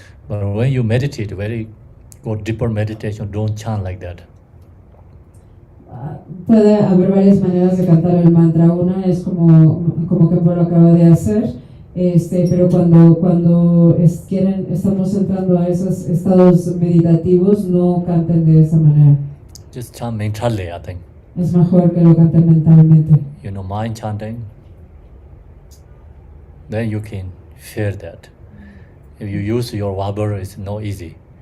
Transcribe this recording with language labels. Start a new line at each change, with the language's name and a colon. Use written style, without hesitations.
English: But when you meditate, go deeper meditation, don't chant like that.
Spanish: Puede haber varias maneras de cantar el mantra. Una es como Khenpo lo acaba de hacer, pero cuando estamos entrando a esos estados meditativos, no canten de esa manera.
English: Just chant mentally, I think.
Spanish: Es mejor que lo canten mentalmente.
English: Mind chanting, then you can feel that. If you use your verbal, it's not easy.